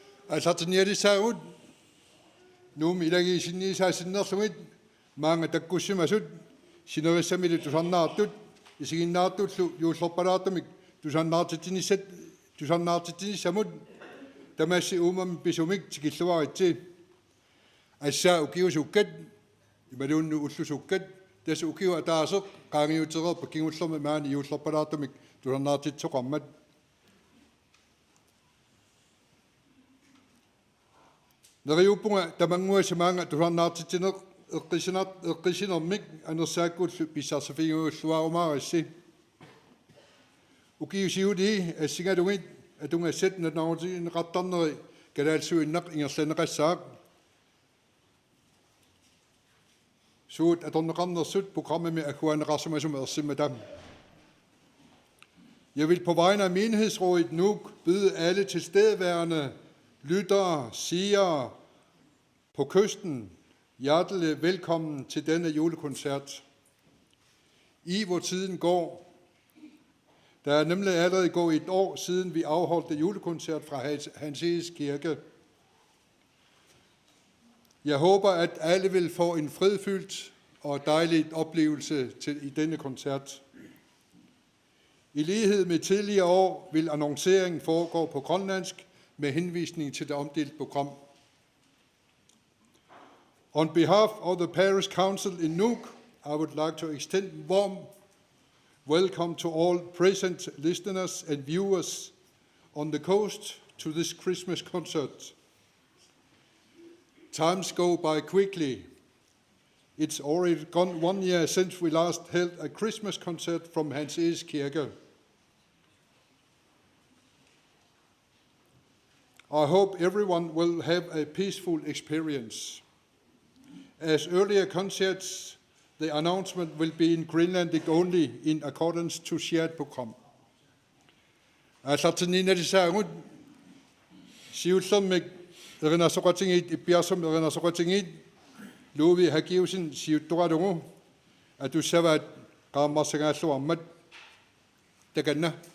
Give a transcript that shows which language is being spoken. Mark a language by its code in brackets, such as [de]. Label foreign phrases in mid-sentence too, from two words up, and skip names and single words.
[kl] аллартиниалисаагут нуум илагиисинниисаассиннерлугит маанга таккуссимасут синериссамили тусарнаартут исигиннаартууллу юуллерпалаартамик тусарнаартитиниссамут тамаасси уумам писумик тикиллуаритси ассаа укиусуккат ималуунну уллусуккат тас укиу атаасеқ qaangiutereerpa kingullerma maani юуллерпалаартамик тусарнаартитсоқармат нериуппунга тамангуаса маанга тусарнаартитинеқ эққисинермик анерсааккууллу писсарсафигууллуарумаарисси укиусиули ассигалугит атунгассат натаутигинеқартарнери калаалсуиннақ ингерланеқассаақ суут аторнеқарнерсут программами акуанеқарсумасума ерсимматам. [da] Jeg vil på vegne af menighedsrådet Nuuk byde alle tilstedeværende lyttere, seere på kysten hjertelig velkommen til denne julekoncert. I hvor tiden går. Der er nemlig allerede gået et år siden vi afholdte julekoncert fra Hans Eges Kirke. Jeg håber, at alle vil få en fredfyldt og dejlig oplevelse i denne koncert. I lighed med tidligere år vil annonceringen foregå på grønlandsk med henvisning til det omdelte program. [en] On behalf of the Parish Council in Nuuk, I would like to extend warm welcome to all present listeners and viewers on the coast to this Christmas concert. Times go by quickly. It's already gone 1 year since we last held a Christmas concert from Hans Eges Kirke. I hope everyone will have a peaceful experience. As earlier concerts, the announcement will be in Greenlandic only in accordance to shared program. [kl] Аллартининналисаагут сиуллермик эринасоқатингит иппиарсум эринасоқатингит лууви хакиусин сиуттугалугу атуссаваат qaammarсагааллуармат таканна.